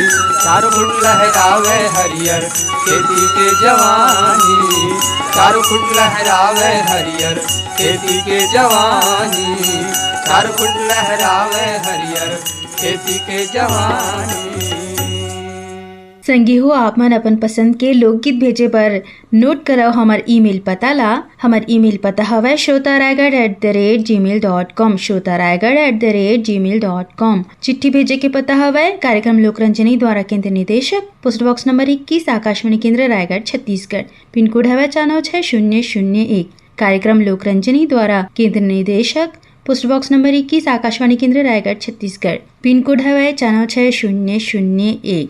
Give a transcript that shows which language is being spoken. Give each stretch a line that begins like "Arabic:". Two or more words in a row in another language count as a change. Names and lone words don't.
Chhattisgarhi: चार फूल लहरावे हरियर खेती के जवानी, चार फूल लहरावे हरियर खेती के जवानी। चार फूल लहरावे हरियर खेती के जवानी। संगी हो आप मन अपन पसंद के लोकगीत भेजे पर नोट कराओ हमार ईमेल पता ला। हमार ईमेल पता हवा shrotaraigarh@gmail.com shrotaraigarh@gmail.com। चिट्ठी भेजे के पता हवा कार्यक्रम लोकरंजनी द्वारा केंद्र निदेशक
English: post box number
Chhattisgarhi: 21 आकाशवाणी केंद्र रायगढ़ छत्तीसगढ़।
English: pin code
Chhattisgarhi: हवा 49601। कार्यक्रम लोकरंजनी द्वारा केंद्र निदेशक
English: post box number
Chhattisgarhi: 21 आकाशवाणी केंद्र रायगढ़ छत्तीसगढ़।
English: pin code
Chhattisgarhi: है 49601।